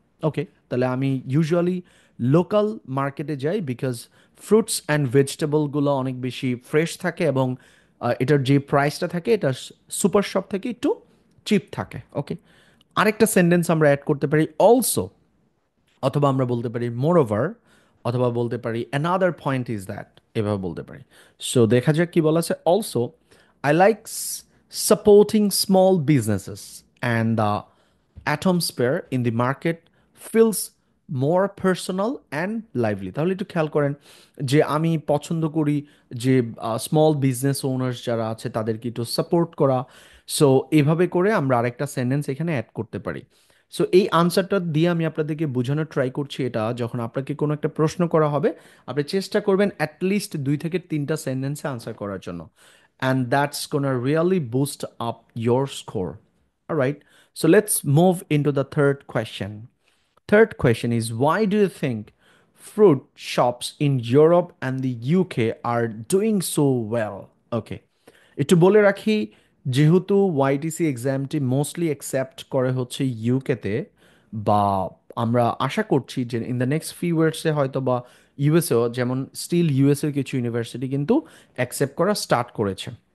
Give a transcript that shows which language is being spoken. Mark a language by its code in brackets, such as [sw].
[bn] ওকে, তাহলে আমি usually local মার্কেটে যাই বিকজ ফ্রুটস অ্যান্ড ভেজিটেবলগুলো অনেক বেশি ফ্রেশ থাকে, এবং এটার যে প্রাইসটা থাকে এটা সুপার শপ থেকে একটু চিপ থাকে। ওকে, আরেকটা সেন্টেন্স আমরা অ্যাড করতে পারি অলসো, অথবা আমরা বলতে পারি মোর ওভার, অথবা বলতে পারি [en] another point is that, [bn] এভাবে বলতে পারি। সো দেখা যাক কি বলা আছে। [en] Also I like supporting small businesses and the atmosphere in the market feels more personal and lively। [bn] তাহলে একটু খেয়াল করেন যে আমি পছন্দ করি যে স্মল বিজনেস ওনার্স যারা আছে তাদেরকে একটু সাপোর্ট করা। সো এভাবে করে আমরা আরেকটা সেন্টেন্স এখানে অ্যাড করতে পারি। সো এই আনসারটা দিয়ে আমি আপনাদেরকে বোঝানোর ট্রাই করছি, এটা যখন আপনাকে কোনো একটা প্রশ্ন করা হবে আপনি চেষ্টা করবেন অ্যাটলিস্ট 2 থেকে 3টা সেন্টেন্সে আনসার করার জন্য, [en] And that's gonna really boost up your score. Alright, so let's move into the third question. Third question is, why do you think fruit shops in Europe and the UK are doing so well? Okay. [bn] একটু বলে রাখি, যেহেতু ওয়াইটিসি এক্সামটি mostly accept করে হচ্ছে ইউকেতে, বা আমরা আশা করছি যে ইন দ্য নেক্সট ফিউ ইয়ার্সে হয়তো বা ইউএসএও, যেমন স্টিল ইউএসএর কিছু ইউনিভার্সিটি কিন্তু অ্যাকসেপ্ট করা স্টার্ট করেছে।